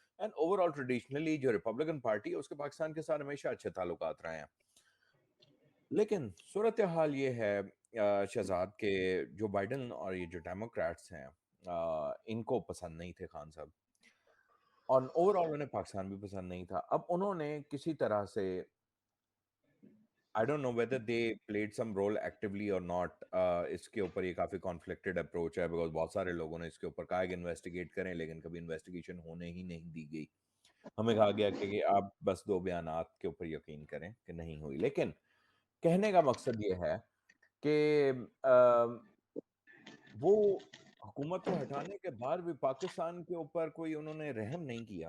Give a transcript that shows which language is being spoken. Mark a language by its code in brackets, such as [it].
[ur] And over all traditionally جو Republican party ہے اس کے پاکستان کے ساتھ ہمیشہ اچھے تعلقات رہے ہیں. لیکن صورتحال یہ ہے شہزاد کہ جو بائیڈن اور یہ جو ڈیموکریٹس ہیں ان کو پسند نہیں تھے خان صاحب، اور اوور آل انہیں پاکستان بھی پسند نہیں تھا. اب انہوں نے کسی طرح سے [en] I don't know whether they played some role actively or not. [ur] اس کے اوپر یہ کافی conflicted approach ہے because بہت سارے لوگوں نے اس کے اوپر کہا کہ انویسٹیگیٹ کریں، لیکن کبھی انویسٹیگیشن ہونے ہی نہیں دی گئی. ہمیں کہا گیا کہ آپ بس 2 بیانات کے اوپر یقین کریں کہ نہیں ہوئی. لیکن کہنے کا مقصد یہ ہے کہ وہ حکومت کو ہٹانے کے بعد بھی پاکستان کے اوپر کوئی انہوں نے رحم نہیں کیا.